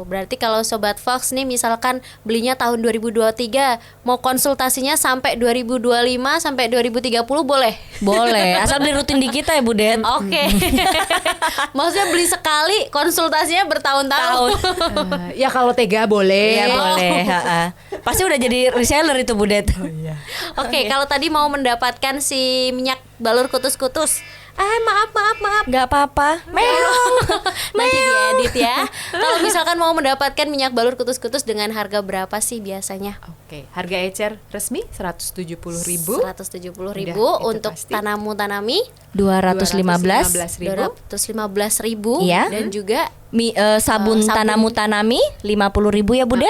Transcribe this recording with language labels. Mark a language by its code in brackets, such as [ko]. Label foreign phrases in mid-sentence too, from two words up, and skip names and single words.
[id] Berarti kalau Sobat Fox nih misalkan belinya tahun 2023, mau konsultasinya sampai 2025 sampai 2030 boleh? Boleh, asal beli rutin di kita ya Budet. Oke. Maksudnya beli sekali, konsultasinya bertahun-tahun. Ya kalau tega boleh. Iya boleh. ha-ha. Pasti udah jadi reseller itu Budet. Oke, kalau tadi mau mendapatkan si minyak balur kutus-kutus. Maaf. Gak apa-apa. Meong. Nanti diedit ya. Kalau misalkan mau mendapatkan minyak balur kutus-kutus dengan harga berapa sih biasanya? Oke, harga ecer resmi 170.000. 170.000 Udah, itu untuk pasti. tanamu tanami 215. 215.000 Iya. dan juga Sabun sabun. tanamu tanami 50.000 ya Budet.